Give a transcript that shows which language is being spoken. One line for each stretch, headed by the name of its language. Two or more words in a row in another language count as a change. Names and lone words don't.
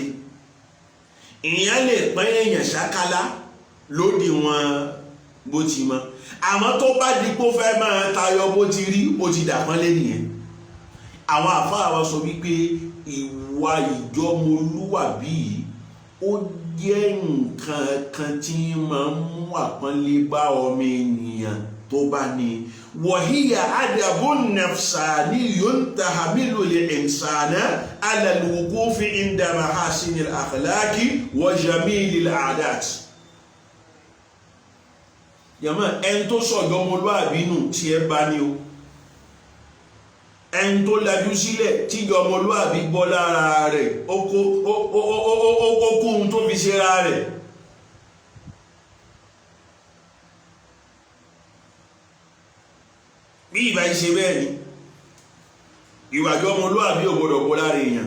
Yoruba: Èèyàn lè pín èèyàn ṣákálá lódì wọn bó ti mọ, àmọ́ tó bá di pé ó fẹ́ máa tayọ bó ti rí, ó ti dàpọ́nlé nìyẹn. Àwọn àfáà wa sọ wípé ìwà ìjọmọlúwàbí yìí ó jẹ́ nǹkan kan tí máa ń mú àpọ́nlé bá ọmọ ènìyàn tó bá ní.
Arabic: وهي أدب نفساني يحمل الإنسان على الوقوف عند محاسن الأخلاق وجميل العادات.
Yoruba: Yàmọ́ ẹni tó sọ̀jọ́ ọmọlúwàbí nù tí ẹ bá ní o, ẹni tó lajú sílẹ̀ tí ọmọlúwàbí bọ́ lára rẹ̀ ó kún tó fi ṣe ra rẹ̀. Bí ìbá ṣe bẹ́ẹ̀ ni ìwàjọ ọmọlúwàbí ò gbọdọ̀ bọ́ lára èèyàn.